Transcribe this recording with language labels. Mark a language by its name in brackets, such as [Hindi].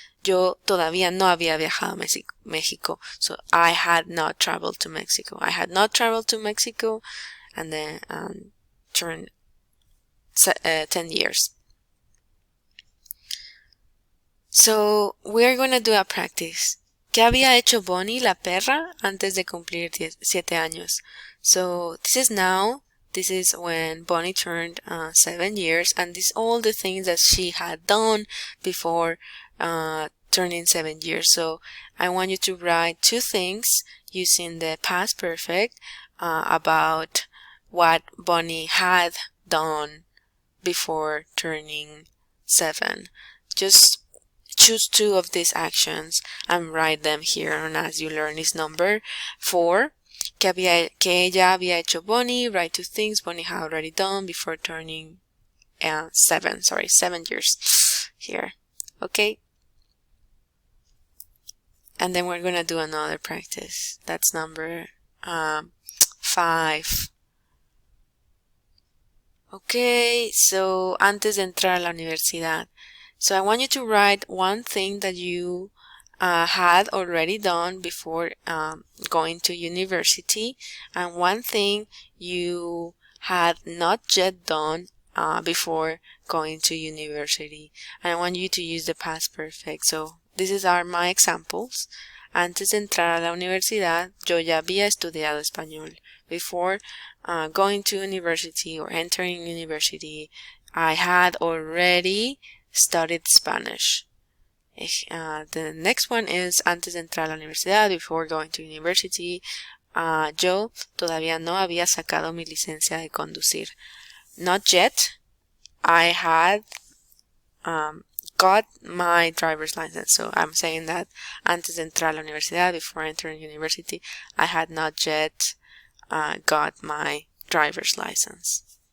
[Spanish] Yo todavía no había viajado a México. [English] So I had not traveled to Mexico. I had not traveled to Mexico, and then turned 10 years. So we're going to do a practice. [Spanish] ¿Qué había hecho Bonnie la perra antes de cumplir 7 años? [English] So this is now. This is when Bonnie turned 7 years, and this all the things that she had done before turning 7 years. So I want you to write 2 things using the past perfect about what Bonnie had done before turning 7. Just choose 2 of these actions and write them here. And as you learn is number 4. [Spanish] Que ella había hecho Bonnie. [English] Write 2 things Bonnie had already done before turning 7 years here. Okay. And then we're going to do another practice. That's number 5. [Spanish] Okay, so antes de entrar a la universidad. [English] So I want you to write one thing that you had already done before going to university, and one thing you had not yet done before going to university. And I want you to use the past perfect. So these are my examples. [Spanish] Antes de entrar a la universidad, yo ya había estudiado español. [English] Before going to university or entering university, I had already studied Spanish. The next one is [Spanish] antes de entrar a la universidad, [English] before going to university. [Spanish] Yo todavía no había sacado mi licencia de conducir. [English] Not yet. I had got my driver's license. So I'm saying that [Spanish] antes de entrar a la universidad, [English] before entering university, I had not yet got my driver's license.